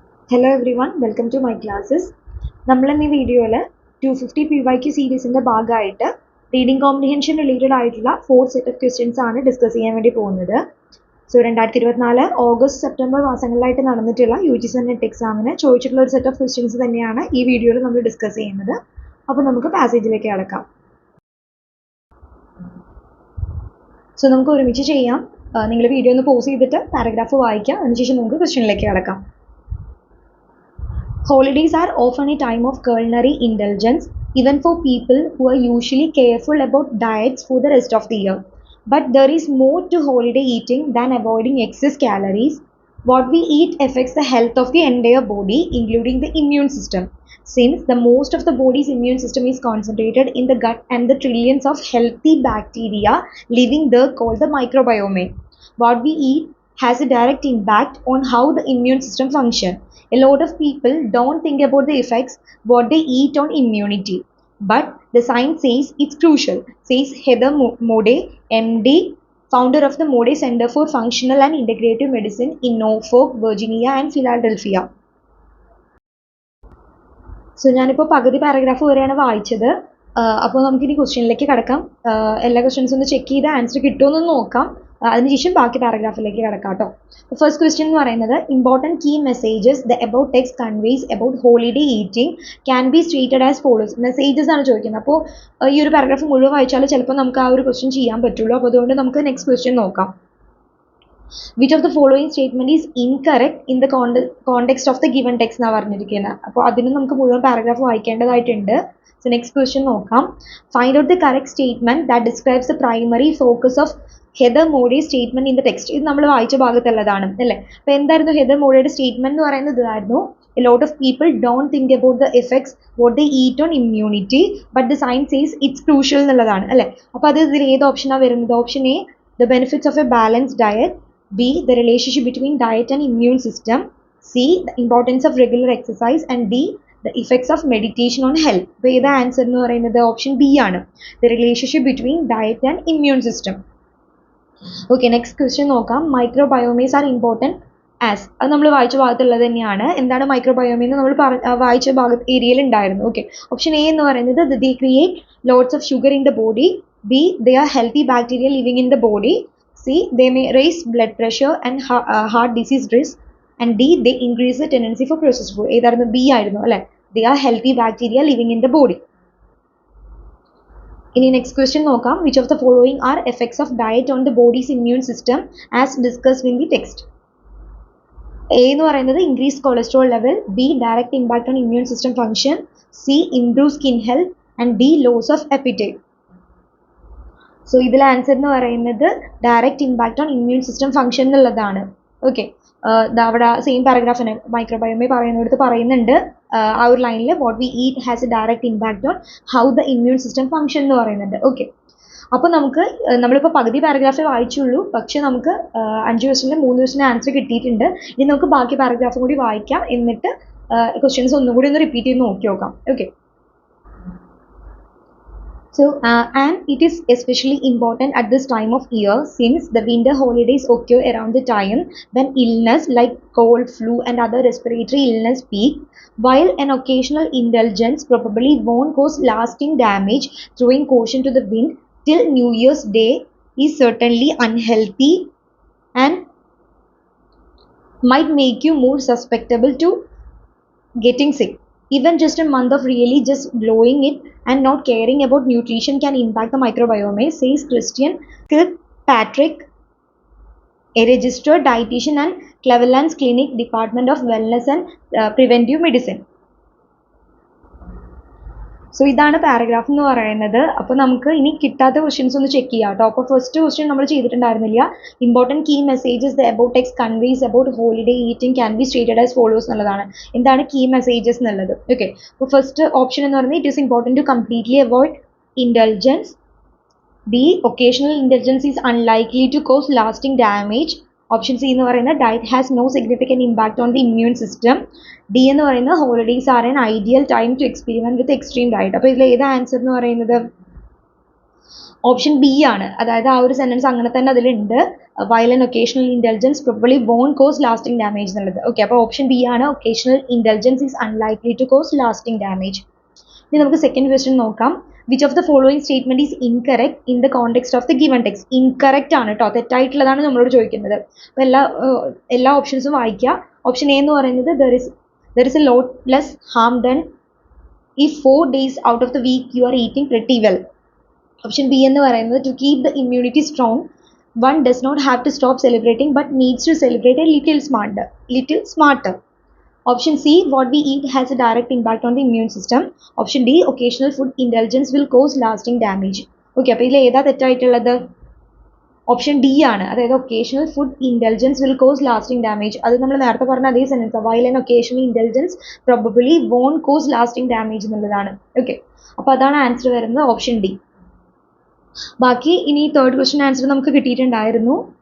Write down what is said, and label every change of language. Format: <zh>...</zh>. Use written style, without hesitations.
<en>Hello everyone, welcome to my classes.</en> <ml>നമ്മൾ ഇന്ന് ഈ വീഡിയോയിൽ 250 PYQ സീരീസിൻ്റെ ഭാഗമായിട്ട് റീഡിംഗ് കോംപ്രിഹെൻഷൻ റിലേറ്റഡ് ആയിട്ടുള്ള 4 സെറ്റ് ഓഫ് ക്വസ്റ്റ്യൻസ് ആണ് ഡിസ്കസ് ചെയ്യാൻ വേണ്ടി പോകുന്നത്. സോ 2024 ഓഗസ്റ്റ് സെപ്റ്റംബർ മാസങ്ങളിലായിട്ട് നടന്നിട്ടുള്ള UGC നെറ്റ് എക്സാമിന് ചോദിച്ചിട്ടുള്ള ഒരു സെറ്റ് ഓഫ് ക്വസ്റ്റ്യൻസ് തന്നെയാണ് ഈ വീഡിയോയിൽ നമ്മൾ ഡിസ്കസ് ചെയ്യുന്നത്. അപ്പോൾ നമുക്ക് പാസേജിലേക്ക് കടക്കാം. സോ നമുക്ക് ഒരുമിച്ച് ചെയ്യാം. നിങ്ങൾ വീഡിയോ ഒന്ന് പോസ് ചെയ്തിട്ട് പാരഗ്രാഫ് വായിക്കാം, അതിനുശേഷം നമുക്ക് ക്വസ്റ്റ്യനിലേക്ക് കടക്കാം.</ml> <en>Holidays are often a time of culinary indulgence, even for people who are usually careful about diets for the rest of the year. But there is more to holiday eating than avoiding excess calories. What we eat affects the health of the entire body, including the immune system. Since the most of the body's immune system is concentrated in the gut and the trillions of healthy bacteria living there called the microbiome. What we eat has a direct impact on how the immune system functions. A lot of people don't think about the effects what they eat on immunity, but the science says it's crucial, says Heather Moday, MD, founder of the Moday Center for Functional and Integrative Medicine in Norfolk, Virginia and Philadelphia.</en> <ml>So ഞാനിപ്പോൾ പകുതി paragraph വരെയാണ് വായിച്ചത്. അപ്പോൾ നമുക്കിനി ക്വസ്റ്റ്യനിലേക്ക് കടക്കാം. എല്ലാ ക്വസ്റ്റ്യൻസും ഒന്ന് ചെക്ക് ചെയ്ത് ആൻസർ കിട്ടുമെന്ന് നോക്കാം, അതിനുശേഷം ബാക്കി പാരഗ്രാഫിലേക്ക് കടക്കാം കേട്ടോ.</ml> <en>First question എന്ന് പറയുന്നത് important key messages the about text conveys about holiday eating can be stated as follows. Messages</en> <ml>ആണ് ചോദിക്കുന്നത്. അപ്പോൾ ഈ ഒരു പാരഗ്രാഫ് മുഴുവൻ വായിച്ചാൽ ചിലപ്പോൾ നമുക്ക് ആ ഒരു ക്വസ്റ്റ്യൻ ചെയ്യാൻ പറ്റുള്ളൂ. അപ്പോൾ അതുകൊണ്ട് നമുക്ക് നെക്സ്റ്റ് ക്വസ്റ്റ്യൻ നോക്കാം.</ml> <en>Which of the following statement is incorrect in the context of the given text</en> <ml>എന്നാണ് പറഞ്ഞിരിക്കുന്നത്. അപ്പോൾ അതിന് നമുക്ക് മുഴുവൻ പാരഗ്രാഫ് വായിക്കേണ്ടതായിട്ടുണ്ട്. സോ നെക്സ്റ്റ് ക്വസ്റ്റ്യൻ നോക്കാം.</ml> <en>Find out the correct statement that describes the primary focus of Heather Moody statement in the text.</en> <ml>ഇത് നമ്മൾ വായിച്ച ഭാഗത്തുള്ളതാണ് അല്ലേ. അപ്പോൾ എന്തായിരുന്നു ഹെദർ മോഡിയുടെ സ്റ്റേറ്റ്മെന്റ് എന്ന് പറയുന്നത്? ഇതായിരുന്നു,</ml> <en>a lot of people don't think about the effects what they eat on immunity, but the science says it's crucial</en> <ml>എന്നുള്ളതാണ് അല്ലേ. അപ്പോൾ അത് ഇതിൽ ഏത് ഓപ്ഷനാണ് വരുന്നത്?</ml> <en>Option A, the benefits of a balanced diet. B, the relationship between diet and immune system. C, the importance of regular exercise. And D, the effects of meditation on health.</en> <ml>അപ്പോൾ ഏതാ ആൻസർ എന്ന് പറയുന്നത്? Option B ആണ്,</ml> <en>the relationship between diet and immune system.</en> <ml>Okay, next question നോക്കാം.</ml> <en>Microbiomes are important as.</en> <ml>അത് നമ്മൾ വായിച്ച ഭാഗത്തുള്ളത് തന്നെയാണ്. എന്താണ് മൈക്രോബയോമി എന്ന് നമ്മൾ വായിച്ച ഭാഗത്ത് ഏരിയയിൽ ഉണ്ടായിരുന്നു.</ml> <en>okay, option A</en> <ml>എന്ന് പറയുന്നത്</ml> <en>They create lots of sugar in the body. B, they are healthy bacteria living in the body. C, they may raise blood pressure and heart disease risk. And D, they increase the tendency for processed food.</en> <ml>ഏതായിരുന്നു? B ആയിരുന്നു അല്ലേ.</ml> <en>They are healthy bacteria living in the body.</en> <ml>ഇനി next question നോക്കാം.</ml> <en>Which of the following are effects of diet on the body's immune system as discussed in the text? A</en> <ml>എന്ന് പറയുന്നത്</ml> <en>increased cholesterol level. B, direct impact on immune system function. C, improved skin health. And D, loss of appetite.</en> <ml>So ഇതിൽ answer എന്ന് പറയുന്നത്</ml> <en>direct impact on immune system function</en> <ml>എന്നുള്ളതാണ്. Okay, അവിടെ same പാരഗ്രാഫിന് മൈക്രോബയോമി പറയുന്നിടത്ത് പറയുന്നുണ്ട് ആ ഒരു ലൈനിൽ</ml> <en>what we eat has a direct impact on how the immune system function</en> <ml>എന്ന് പറയുന്നുണ്ട്. ഓക്കെ, അപ്പോൾ നമുക്ക് നമ്മളിപ്പോൾ പകുതി പാരഗ്രാഫേ വായിച്ചുള്ളൂ, പക്ഷേ നമുക്ക് 5 ക്വസ്റ്റ്യനിൽ 3 ക്വസ്റ്റ്യൻ ആൻസർ കിട്ടിയിട്ടുണ്ട്. ഇനി നമുക്ക് ബാക്കി പാരഗ്രാഫും കൂടി വായിക്കാം, എന്നിട്ട് ക്വസ്റ്റ്യൻസ് ഒന്നുകൂടി ഒന്ന് റിപ്പീറ്റ് ചെയ്ത് നോക്കി നോക്കാം.</ml> <en>Okay, so and it is especially important at this time of year since the winter holidays occur around the time when illness like cold, flu and other respiratory illness peak. While an occasional indulgence probably won't cause lasting damage, throwing caution to the wind till New Year's Day is certainly unhealthy and might make you more susceptible to getting sick. Even just a month of really just blowing it and not caring about nutrition can impact the microbiome, says Christian Kirkpatrick, a registered dietitian and Cleveland's Clinic Department of Wellness and Preventive Medicine.</en> <ml>So ഇതാണ് paragraph എന്ന് പറയുന്നത്. അപ്പോൾ നമുക്ക് ഇനി കിട്ടാത്ത questions ഒന്ന് check ചെയ്യാം കേട്ടോ. അപ്പോൾ ഫസ്റ്റ് ക്വസ്റ്റ്യൻ നമ്മൾ ചെയ്തിട്ടുണ്ടായിരുന്നില്ല.</ml> <en>Important key messages the about text conveys about holiday eating can be stated as follows എന്നുള്ളതാണ്.</en> <ml>എന്താണ് കീ മെസ്സേജസ് എന്നുള്ളത്? ഓക്കെ, അപ്പോൾ ഫസ്റ്റ് ഓപ്ഷൻ എന്ന് പറയുന്നത്</ml> <en>It is important to completely avoid indulgence. B, occasional indulgence is unlikely to cause lasting damage. Option C</en> <ml>എന്ന് പറയുന്നത്</ml> <en>Diet has no significant impact on the immune system. D</en> <ml>എന്ന് പറയുന്നത്</ml> <en>Holidays are an ideal time to experiment with extreme diet.</en> <ml>അപ്പോൾ ഇതിൽ ഏത് answer എന്ന് പറയുന്നത്? Option B ആണ്. അതായത് ആ ഒരു സെൻറ്റൻസ് അങ്ങനെ തന്നെ അതിലുണ്ട്.</ml> <en>while and occasional intelligence probably won't cause lasting damage</en> <ml>എന്നുള്ളത്.</ml> <en>okay,</en> <ml>അപ്പോൾ ഓപ്ഷൻ ബി ആണ്,</ml> <en>Occasional intelligence is unlikely to cause lasting damage.</en> <ml>ഇനി നമുക്ക് സെക്കൻഡ് ക്വസ്റ്റ്യൻ നോക്കാം.</ml> <en>Which of the following statement is incorrect in the context of the given text.</en> <ml>Incorrect ആണ് കേട്ടോ, തെറ്റായിട്ടുള്ളതാണ് നമ്മളോട് ചോദിക്കുന്നത്. അപ്പോൾ എല്ലാ ഓപ്ഷൻസും വായിക്കുക.</ml> <en>option A</en> <ml>എന്ന് പറയുന്നത്</ml> <en>there is a lot less harm than if 4 days out of the week you are eating pretty well. Option B</en> <ml>എന്ന് പറയുന്നത്</ml> <en>to keep the immunity strong one does not have to stop celebrating but needs to celebrate a little smarter. Option C, what we eat has a direct impact on the immune system. Option D, occasional food indulgence will cause lasting damage.</en> <ml>Okay, അപ്പോൾ ഇതിൽ ഏതാ തെറ്റായിട്ടുള്ളത്? Option D ആണ്, അതായത്</ml> <en>Occasional food intelligence will cause lasting damage.</en> <ml>അത് നമ്മൾ നേരത്തെ പറഞ്ഞ അതേ sentence,</ml> <en>while and occasional intelligence probably won't cause lasting damage</en> <ml>എന്നുള്ളതാണ്. ഓക്കെ, അപ്പോൾ അതാണ് ആൻസർ വരുന്നത്, ഓപ്ഷൻ ഡി. ബാക്കി ഇനി തേർഡ് ക്വസ്റ്റ്യൻ ആൻസർ നമുക്ക് കിട്ടിയിട്ടുണ്ടായിരുന്നു.</ml>